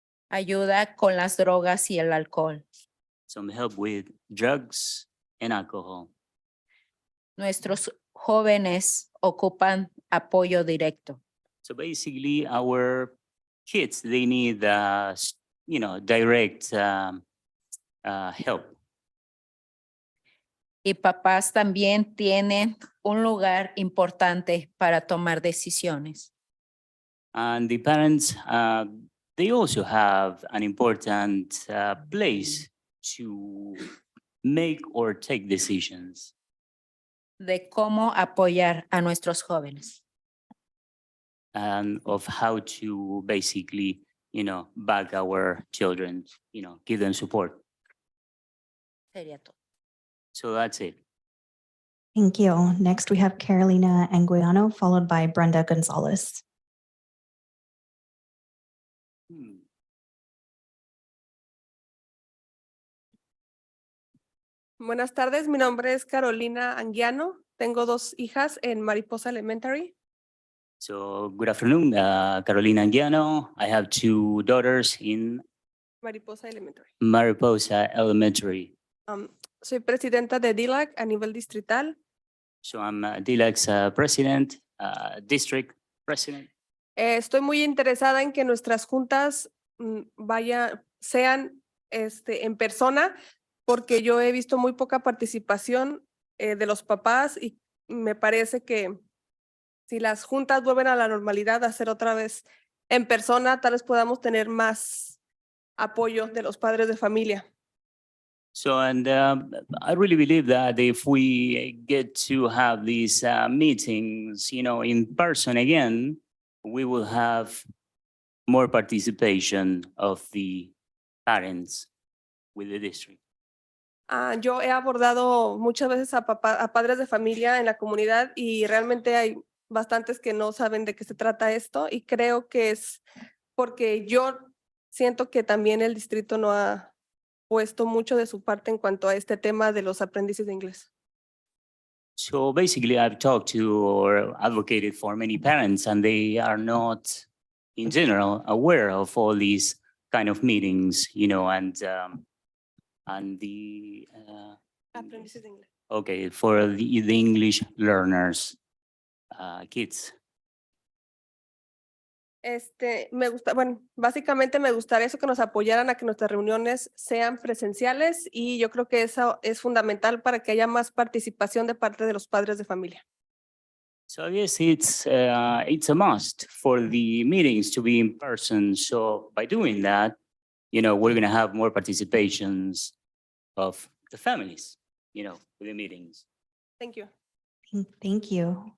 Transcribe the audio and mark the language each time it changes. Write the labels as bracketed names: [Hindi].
[Spanish] Ayuda con las drogas y el alcohol. [English] Some help with drugs and alcohol. [Spanish] Nuestros jóvenes ocupan apoyo directo. [English] So basically, our kids, they need, direct help. [Spanish] Y papás también tienen un lugar importante para tomar decisiones. [English] And the parents, they also have an important place to make or take decisions. [Spanish] De cómo apoyar a nuestros jóvenes. [English] And of how to basically, back our children, give them support. [Spanish] Sería todo. [English] So that's it. Thank you. Next, we have Carolina Anguiano, followed by Brenda Gonzalez. [Spanish] Buenas tardes, mi nombre es Carolina Anguiano. Tengo 2 hijas en Mariposa Elementary. [English] So good afternoon, Carolina Anguiano. I have 2 daughters in Mariposa Elementary. Mariposa Elementary. [Spanish] Soy presidenta de DILAC a nivel distrital. [English] So I'm DLAC's president, district president. [Spanish] Estoy muy interesada en que nuestras juntas sean en persona, porque yo he visto muy poca participación de los papás y me parece que si las juntas vuelven a la normalidad, a hacer otra vez en persona, tal vez podamos tener más apoyo de los padres de familia. [English] So, and I really believe that if we get to have these meetings, in person again, we will have more participation of the parents with the district. [Spanish] Yo he abordado muchas veces a padres de familia en la comunidad y realmente hay bastantes que no saben de qué se trata esto y creo que es porque yo siento que también el distrito no ha puesto mucho de su parte en cuanto a este tema de los aprendices de inglés. [English] So basically, I've talked to or advocated for many parents, and they are not, in general, aware of all these kind of meetings, and the [Spanish] Aprendices de inglés. [English] okay, for the English learners, kids. [Spanish] Básicamente me gustaría eso, que nos apoyaran a que nuestras reuniones sean presenciales y yo creo que eso es fundamental para que haya más participación de parte de los padres de familia. [English] So I guess it's a must for the meetings to be in person. So by doing that, we're going to have more participations of the families, with the meetings. Thank you. Thank you.